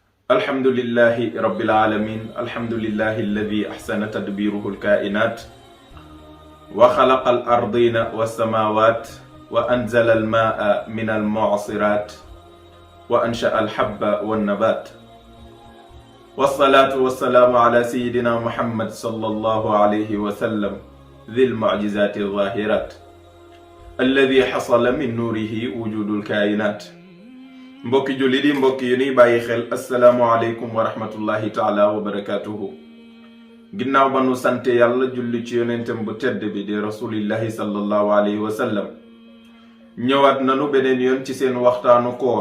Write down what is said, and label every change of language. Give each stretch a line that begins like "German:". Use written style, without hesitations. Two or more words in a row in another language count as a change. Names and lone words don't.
Arabic: الحمد لله رب العالمين الحمد لله الذي أحسن تدبيره الكائنات وخلق الأرضين والسماوات وأنزل الماء من المعصرات وأنشأ الحب والنبات والصلاة والسلام على سيدنا محمد صلى الله عليه وسلم ذي المعجزات الظاهرات الذي حصل من نوره وجود الكائنات.
Wolof: mbokki jullit yi mbokki yu ni bàyyi xel
Arabic: السلام عليكم ورحمة الله تعالى وبركاته.
Wolof: ginnaaw ba nu sante yàlla julli ci yonentam bu tedd bi di
Arabic: رسول الله صلى الله عليه وسلم,
Wolof: ñëwaat nanu beneen yoon ci seen waxtaanu koor.